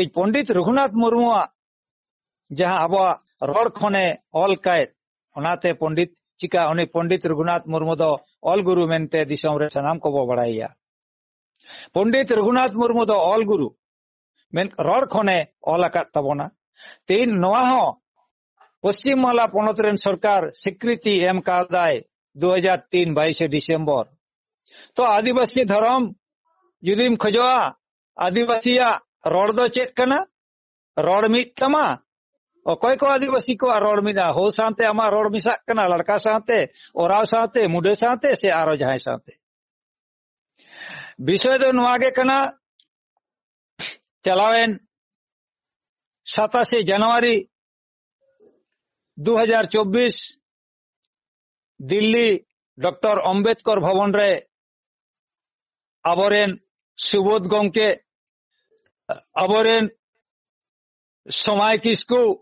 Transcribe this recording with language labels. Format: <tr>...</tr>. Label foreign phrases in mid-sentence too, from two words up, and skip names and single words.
<sat>पंडित रघुनाथ मुर्मू जहां अब रोड खने ऑल काय ओनाते पंडित चिका उनी पंडित रघुनाथ मुर्मू दो ऑल गुरु मेनते दिसम रे सनाम को बो बड़ाइया पंडित रघुनाथ मुर्मू दो ऑल गुरु मेन रोड खने ऑल अकात तबोना तीन नवा हो पश्चिम बांग्ला पनत रेन सरकार स्वीकृति एम कादाय 2003 22 डिसेम्बर तो आदिवासी धर्म जुदीम खजोआ आदिवासिया रोड दो चेक कना रोड मित तमा अकय को आदिवासी को रोड मिना हो सानते आमा रोड मिसा कना लड़का सानते ओराव सानते मुडे सानते से आरो जहां सानते विषय दो नवागे कना चलावेन 27 जनवरी 2024 दिल्ली डॉक्टर अम्बेडकर भवन रे आबोरेन सुबोध गंके आबोरेन समय किसकु</sat>